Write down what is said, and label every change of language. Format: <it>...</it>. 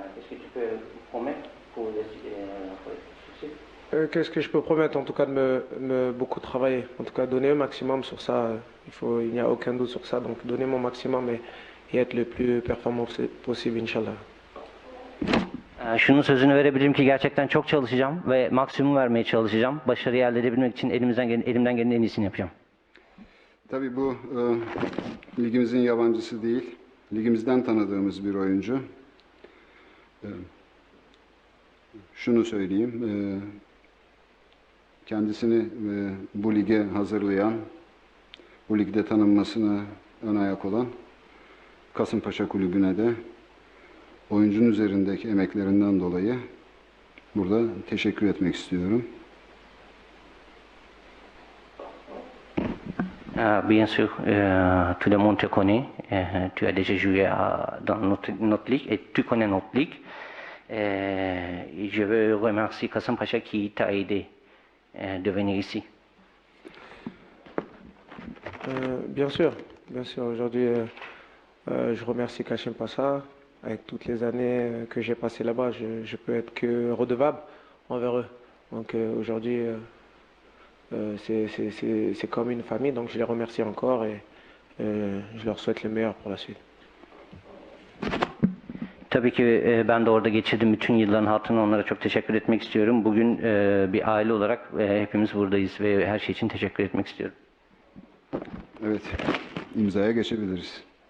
<fr>Est-ce que tu peux promettre pour le succès? Qu'est-ce que je peux promettre? En tout cas, de beaucoup travailler. En tout cas, donner un maximum sur ça. Il n'y a aucun doute sur ça. Donc, donner mon maximum et être le plus performant possible, Inch'Allah.</fr> <tr>Şunun sözünü verebilirim ki gerçekten çok çalışacağım ve maksimum vermeye çalışacağım. Başarıyı elde edebilmek için elimden gelenin en iyisini yapacağım. Tabii bu ligimizin yabancısı değil. Ligimizden tanıdığımız bir oyuncu. Şunu söyleyeyim. Kendisini bu lige hazırlayan, bu ligde tanınmasına ön ayak olan Kasımpaşa Kulübü'ne de oyuncunun üzerindeki emeklerinden dolayı burada teşekkür etmek istiyorum.</tr> <fr>Bien sûr, tout le monde te connaît. Tu as déjà joué dans notre ligue et tu connais notre ligue. Je veux remercier Kasımpaşa qui t'a aidé de venir ici. Bien sûr, bien sûr. Aujourd'hui, je remercie Kachem Passa. Avec toutes les années que j'ai passées là-bas, je peux être que redevable envers eux. Donc aujourd'hui, c'est comme une famille, donc je les remercie encore et je leur souhaite le meilleur pour la suite.</fr> <tr>Tabii ki ben de orada geçirdiğim bütün yılların hatırına onlara çok teşekkür etmek istiyorum. Bugün bir aile olarak hepimiz buradayız ve her şey için teşekkür etmek istiyorum. Evet, imzaya geçebiliriz.</tr>